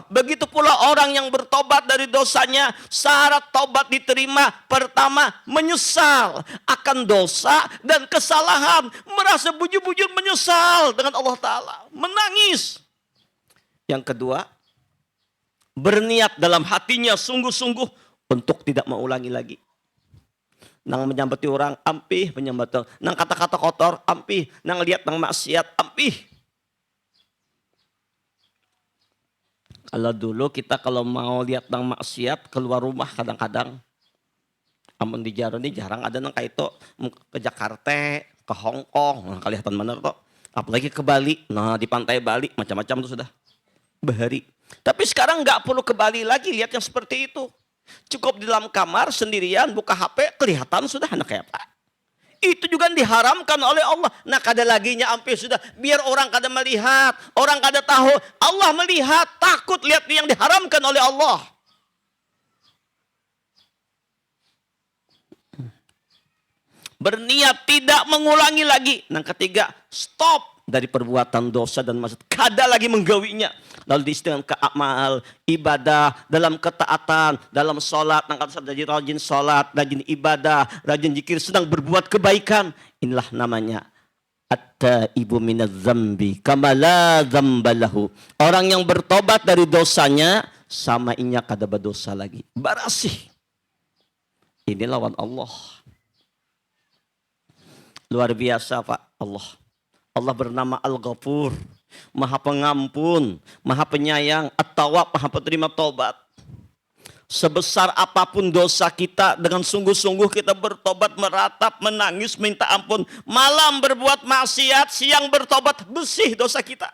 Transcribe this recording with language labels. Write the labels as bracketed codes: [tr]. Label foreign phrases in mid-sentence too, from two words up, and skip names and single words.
[id] Begitu pula orang yang bertobat dari dosanya, syarat tobat diterima pertama menyesal akan dosa dan kesalahan, merasa bujur-bujur menyesal dengan Allah Ta'ala, menangis. Yang kedua, berniat dalam hatinya sungguh-sungguh untuk tidak mengulangi lagi. [bjn] Nang menyambati orang, ampih menyambati. Nang kata-kata kotor, ampih. Nang lihat nang maksiat, ampih. [id] Kalau dulu kita kalau mau lihat nang maksiat, keluar rumah kadang-kadang. [bjn] Amun di Jaro ini jarang ada nang kayak itu. [id] Ke Jakarta, ke Hong Kong. Nah, kelihatan benar toh. Apalagi ke Bali. Nah, di pantai Bali, macam-macam tuh sudah. Bahari. Tapi sekarang nggak perlu ke Bali lagi lihat yang seperti itu. Cukup di dalam kamar sendirian buka HP kelihatan sudah anak kayak apa. Itu juga diharamkan oleh Allah. [bjn] Nah kada laginya sampai sudah biar orang kada melihat, orang kada tahu. [id] Allah melihat, takut lihat yang diharamkan oleh Allah. Berniat tidak mengulangi lagi. Yang ketiga, stop dari perbuatan dosa dan maksud. [bjn] Kada lagi menggawinya. [id] Lalu diistilah ke amal, ibadah, dalam ketaatan, dalam sholat. Nangkat jadi rajin sholat, rajin ibadah, rajin zikir, sedang berbuat kebaikan. Inilah namanya [ar] التائب من الذنب كمن لا ذنب له. [bjn] Orang yang bertobat dari dosanya, sama inya kada berdosa lagi. Barasih. Ini lawan Allah. [id] Luar biasa Pak Allah. Allah bernama Al-Ghafur, Maha Pengampun, Maha Penyayang, At-Tawwab, Maha Penerima Tobat. Sebesar apapun dosa kita, dengan sungguh-sungguh kita bertobat, meratap, menangis, minta ampun. Malam berbuat maksiat, siang bertobat, bersih dosa kita.